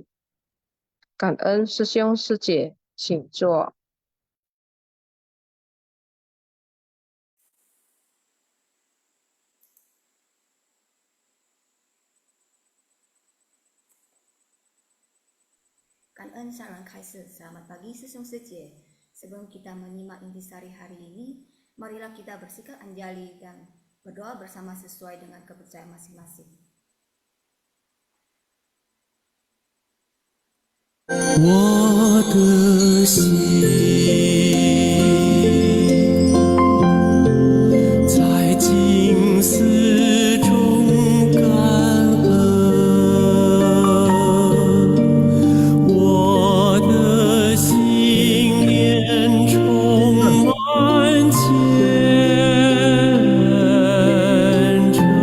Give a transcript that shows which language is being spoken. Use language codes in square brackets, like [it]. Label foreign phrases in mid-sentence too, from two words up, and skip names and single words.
[zh] 感恩师兄师姐，请坐。感恩上人开示. [id] Selamat pagi [zh] 师兄师姐. [id] Sebelum kita menyimak intisari hari ini, marilah kita bersihkan anjali dan berdoa bersama sesuai dengan kepercayaan masing-masing. [zh] 我的心在静思中感恩，我的心念充满虔诚。